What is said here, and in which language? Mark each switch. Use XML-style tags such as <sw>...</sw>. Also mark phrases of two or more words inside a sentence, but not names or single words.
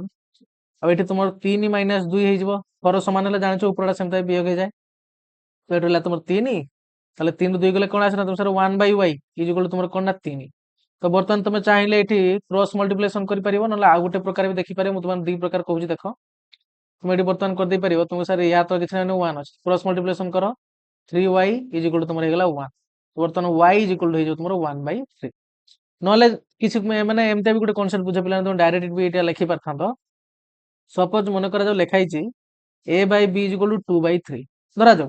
<or>ଆଉ ଏଠି ତୁମର 3 ମାଇନସ 2 ହେଇଯିବ, ହର ସମାନ ହେଲେ ଜାଣିଛ ଉପରଟା ସେମିତି ବିୟୋଗ ହେଇଯାଏ। ତ ଏଠି ହେଲା ତୁମର 3, ତାହେଲେ 3 ରୁ 2 ଗଲେ କଣ ଆସିଲା ତୁମ ସାର୍ 1/y</or> <en>is equal to</en> <or>ତୁମର କଣ ନା 3। ତ ବର୍ତ୍ତମାନ ତମେ ଚାହିଁଲେ ଏଠି</or> <en>cross multiplication</en> <or>କରିପାରିବ, ନହେଲେ ଆଉ ଗୋଟେ ପ୍ରକାର ବି ଦେଖିପାରିବ। ମୁଁ ତୁମକୁ ଦି ପ୍ରକାର କହୁଛି ଦେଖ।</or> <bn>তুমি এটি বর্তমান</bn> <or>କରିଦେଇ ପାରିବ। ତୁମକୁ ସାର୍ ୟା ତ କିଛି ନାହିଁ 1 ଅଛି,</or> <en>cross multiplication</en> <or>କର, 3y</or> <en>is equal to</en> <or>ତୁମର ହେଇଗଲା 1। ବର୍ତ୍ତମାନ y</or> <en>is equal to</en> <or>ହେଇଯିବ ତୁମର 1/3। ନହେଲେ କିଛି ମାନେ ଏମିତି ବି ଗୋଟେ କନସେପ୍ଟ ବୁଝ ପିଲା, ତମେ ଡାଇରେକ୍ଟ ବି ଏଇଟା ଲେଖି ପାରିଥାନ୍ତ। ସପୋଜ ମନେ କରାଯାଉ ଲେଖା ହେଇଛି a/b</or> <en>is equal to</en> <or>2/3 ଧରାଯାଉ।</or>